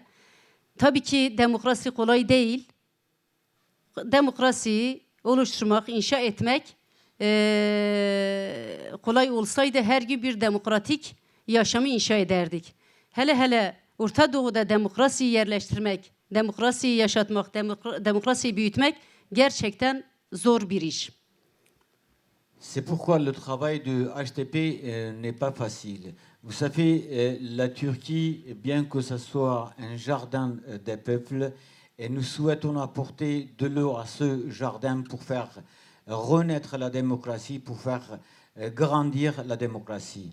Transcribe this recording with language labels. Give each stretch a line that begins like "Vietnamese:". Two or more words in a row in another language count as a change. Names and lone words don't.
Turkish: Tabii ki demokrasi kolay değil. Demokrasiyi oluşturmak, inşa etmek kolay olsaydı her gün bir demokratik yaşamı inşa ederdik. Hele Orta Doğu'da demokrasiyi yerleştirmek, demokrasiyi yaşatmak, demokrasiyi büyütmek gerçekten zor bir iş.
French: C'est pourquoi le travail de HDP n'est pas facile. Vous savez, la Turquie, bien que ce soit un jardin des peuples, et nous souhaitons apporter de l'eau à ce jardin pour faire renaître la démocratie, pour faire grandir la démocratie.